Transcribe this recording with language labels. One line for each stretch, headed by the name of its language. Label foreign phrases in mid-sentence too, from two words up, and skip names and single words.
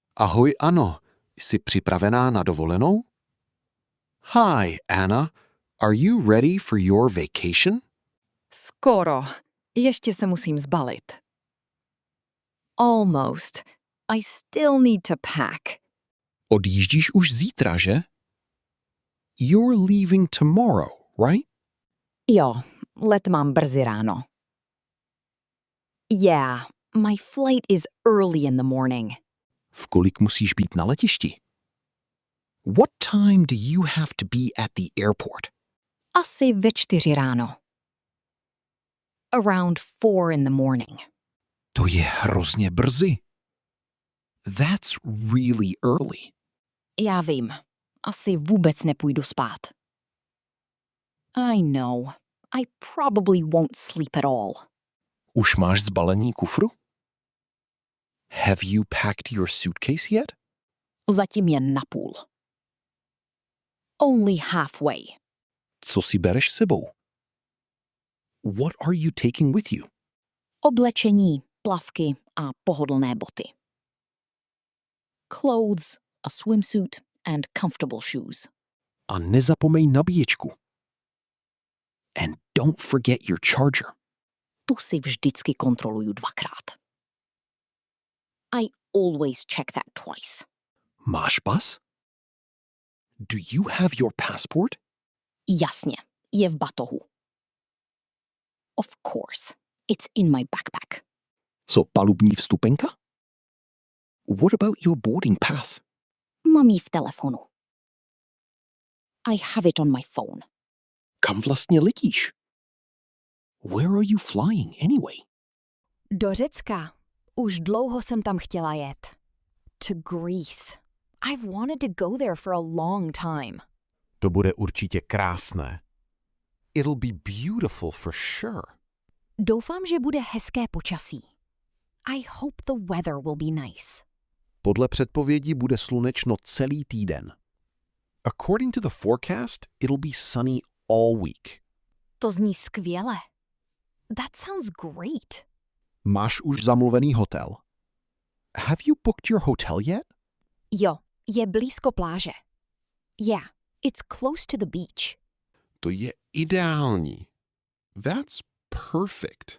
Czech: Ahoj, Ano. Jsi připravená na dovolenou?
English: Hi, Anna. Are you ready for your vacation?
Czech: Skoro. Ještě se musím zbalit.
English: Almost. I still need to pack.
Czech: Odjíždíš už zítra, že?
English: You're leaving tomorrow, right?
Czech: Jo, let mám brzy ráno.
English: Yeah, my flight is early in the morning.
Czech: V kolik musíš být na letišti?
English: What time do you have to be at the airport?
Czech: Asi ve 4 ráno.
English: Around 4 in the morning.
Czech: To je hrozně brzy.
English: That's really early.
Czech: Já vím. Asi vůbec nepůjdu spát.
English: I know. I probably won't sleep at all.
Czech: Už máš zbalení kufru?
English: Have you packed your suitcase yet?
Czech: Zatím jen napůl.
English: Only halfway.
Czech: Co si bereš sebou?
English: What are you taking with you?
Czech: Oblečení, plavky a pohodlné boty.
English: Clothes, a swimsuit and comfortable shoes.
Czech: A nezapomeň nabíječku.
English: And don't forget your charger.
Czech: Tu si vždycky kontroluju 2krát.
English: I always check that twice.
Czech: Máš pas?
English: Do you have your passport?
Czech: Jasně, je v batohu.
English: Of course, it's in my backpack.
Czech: Co palubní vstupenka?
English: What about your boarding pass?
Czech: Mám ji v telefonu.
English: I have it on my phone.
Czech: Kam vlastně letíš?
English: Where are you flying anyway?
Czech: Do Řecka. Už dlouho jsem tam chtěla jet.
English: To Greece. I've wanted to go there for a long time.
Czech: To bude určitě krásné.
English: It'll be beautiful for sure.
Czech: Doufám, že bude hezké počasí.
English: I hope the weather will be nice.
Czech: Podle předpovědi bude slunečno celý týden.
English: According to the forecast, it'll be sunny all week.
Czech: To zní skvěle.
English: That sounds great.
Czech: Máš už zamluvený hotel?
English: Have you booked your hotel yet?
Czech: Jo, je blízko pláže.
English: Yeah, it's close to the beach.
Czech: To je ideální.
English: That's perfect.